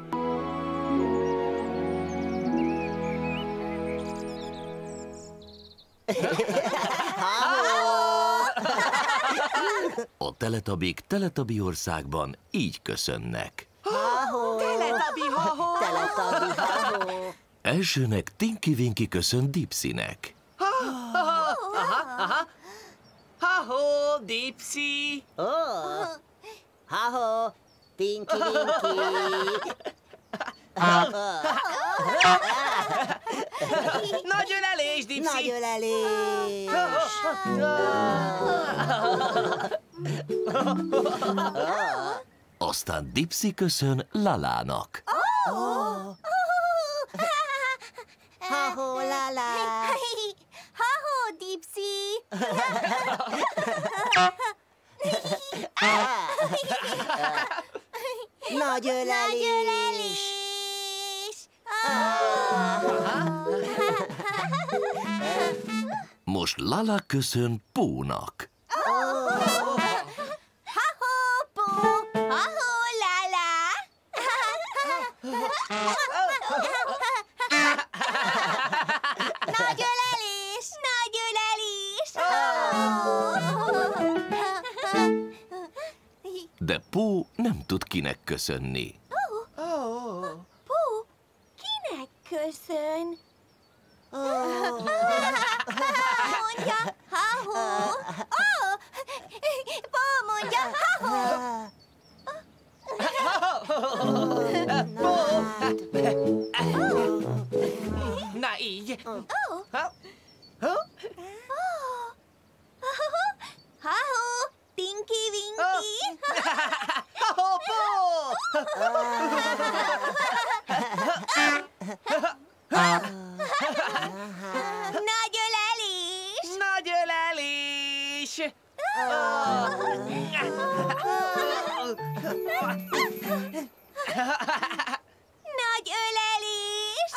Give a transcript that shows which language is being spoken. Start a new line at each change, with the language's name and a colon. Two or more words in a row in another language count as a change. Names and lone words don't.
Hungarian: A Teletubbiek Teletubbi országban így köszönnek. Teletubbi, ha-ho! Teletubbi, ha-ho. Elsőnek Tinky Winky köszön Dipsynek. Ha-ho, Dipsy! Ha-ho. Tinky Winky. Nagy ölelés, Dipsy! Nagy ölelés. Aztán Dipsy köszön Lalának. Ha-ho, la-la. Ha-ho, Dipsy! Nagy ölelés! Most Lala köszön Pónak. Ha-ho, Pó! Ha-ho, Lala! Nagy ölelés! Nagy ölelés! De Pó nem tud kinek köszönni. Pó, kinek köszön? Mondja, ha-ho! Pó mondja, ha-ho! Na így. Ha-ho! Tinky Winky! Nagy ölelés! Nagy ölelés! Nagy ölelés!